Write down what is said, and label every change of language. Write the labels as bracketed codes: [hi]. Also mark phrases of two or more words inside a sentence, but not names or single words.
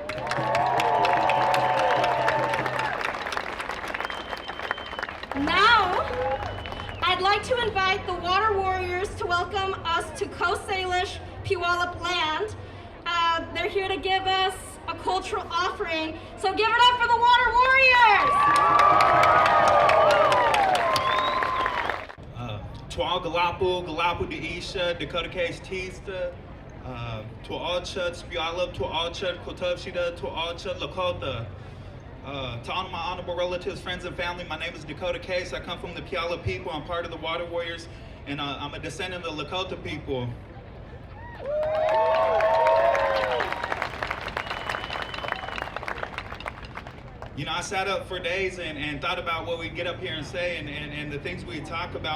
[en] Now, I'd like to invite the Water Warriors to welcome us to Coast Salish Puyallup land. They're here to give us a cultural offering, so give it up for the Water Warriors! [lut] Tual Galapu de Isha, Dakota Case Tista, Tual Chut, Puyallup, Tual Chut, Kotubshida, Tual Chut, Lakota. [en] To all my honorable relatives, friends, and family, my name is Dakota Case. I come from the Puyallup people. I'm part of the Water Warriors, and I'm a descendant of the Lakota people. You know, I sat up for days and thought about what we'd get up here and say and the things we'd talk about.